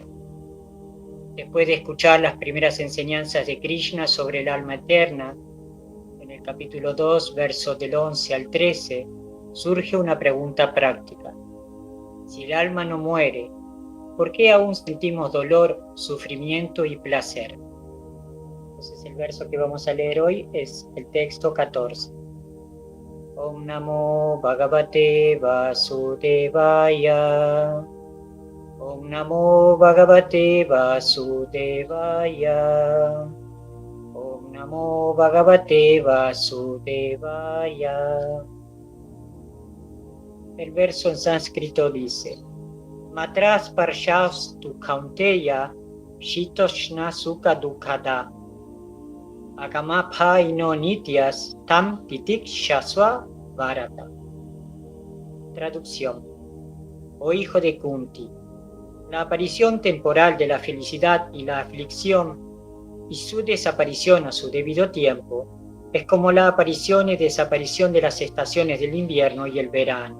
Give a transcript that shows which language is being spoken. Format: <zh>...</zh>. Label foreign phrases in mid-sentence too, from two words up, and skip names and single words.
<es>Después de escuchar las primeras enseñanzas de Krishna sobre el alma eterna, en el capítulo 2, versos del 11 al 13, surge una pregunta práctica. Si el alma no muere, ¿por qué aún sentimos dolor, sufrimiento y placer? Entonces el verso que vamos a leer hoy es el texto 14.</es> <sa>Om Namo Bhagavate Vasudevaya. Om Namo Bhagavate Vasudevaya. Om Namo Bhagavate Vasudevaya.</sa> <es>El verso en sánscrito dice:</es> <sa>Matras parshastu kaunteya shitoshna sukha dukkada agama no nityas tam titikshasva varata.</sa> <es>Traducción: Oh hijo de Kunti, la aparición temporal de la felicidad y la aflicción y su desaparición a su debido tiempo es como la aparición y desaparición de las estaciones del invierno y el verano.</es>